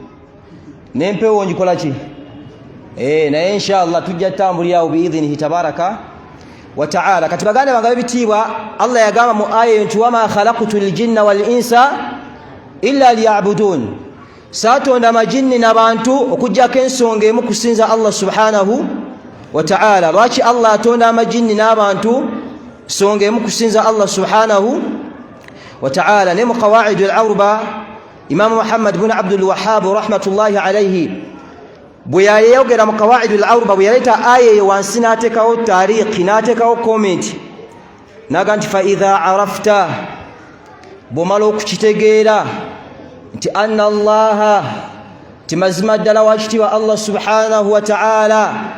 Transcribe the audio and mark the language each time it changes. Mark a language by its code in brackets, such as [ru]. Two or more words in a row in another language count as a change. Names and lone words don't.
[lg] n'empewo ngikola ki naye inshallah tujja tambulira awo biidhinihi [ar] تبارك وتعالى [lg] kati baganda bange bebitiibwa Allah yagamba mu aya nti [ar] وما خلقت الجن والإنس إلا ليعبدون [lg] satonda amajinni n'abantu okujjako ensonga emu kusinza [ar] الله سبحانه وتعالى [lg] lwaki Allah atonda amajinni n'abantu nsonga emu kusinza [ar] الله سبحانه وتعالى [lg] ne mu [ar] القواعد الأربع [lg] Imam Muhammad bin Abdul Wahhab [ar] رحمة الله عليه [lg] bwe yayogera mu [ar] القواعد الأربع [lg] bwe yaleta aya eyo wansi n'ateekawo taarikhi n'ateekawo comment naga nti [ar] فإذا عرفت [lg] bw'omala okukitegeera nti [ar] أن الله [lg] ti mazima ddala wakitiibwa [ar] الله سبحانه وتعالى